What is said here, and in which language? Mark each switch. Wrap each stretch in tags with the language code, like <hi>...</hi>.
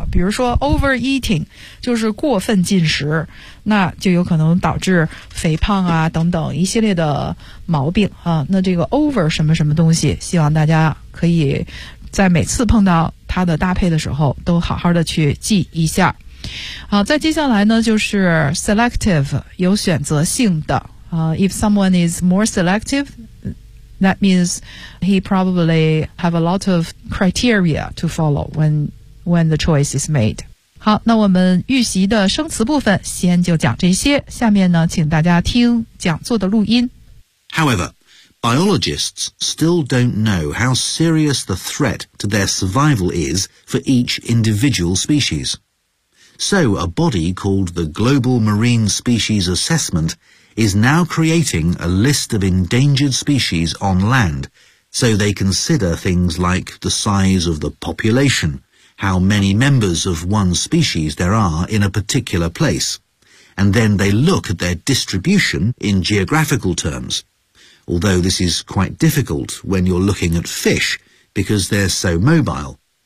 <zh>比如说 overeating 就是过分进食，那就有可能导致肥胖啊等等一系列的毛病啊。那这个 over 什么什么东西，希望大家可以在每次碰到它的搭配的时候，都好好的去记一下。好，再接下来呢就是 selective， 有选择性的。</zh> <en>If someone is more selective, that means he probably have a lot of criteria to follow when the choice is made.</en> <zh>好，那我们预习的生词部分先就讲这些，下面呢请大家听讲座的录音。</zh> <en>However, biologists still don't know how serious the threat to their survival is for each individual species. So a body called the Global Marine Species Assessment is now creating a list of endangered species on land, so they consider things like the size of the population, how many members of one species there are in a particular place, and then they look at their distribution in geographical terms, although this is quite difficult when you're looking at fish because they're so mobile.</en>